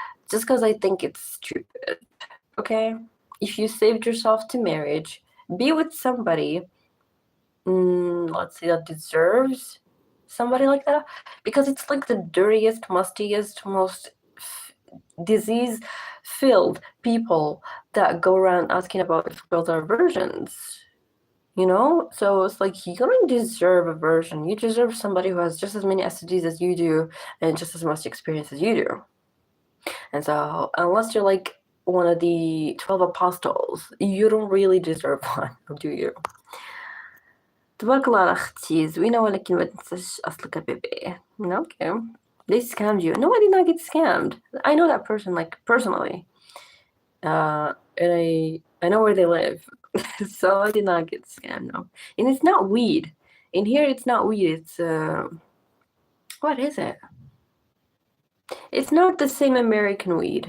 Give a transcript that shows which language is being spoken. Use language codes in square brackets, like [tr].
[en] Just because I think it's stupid. Okay? If you saved yourself to marriage, be with somebody, let's say, that deserves somebody like that, because it's like the dirtiest, mustiest, most disease-filled people that go around asking about if girls are virgins. You know? So it's like, you don't deserve a virgin. You deserve somebody who has just as many STDs as you do and just as much experience as you do. And so, unless you're like one of the 12 apostles, you don't really deserve one, do you? [ar] تبارك الله على أختي زوينة ولكن ما تنساش أصلك بيبي. [en] Okay. They scammed you. No, I did not get scammed. I know that person, like, personally. And I know where they live. So I did not get scammed, no. And it's not weed. In here, it's not weed. It's, what is it? It's not the same American weed.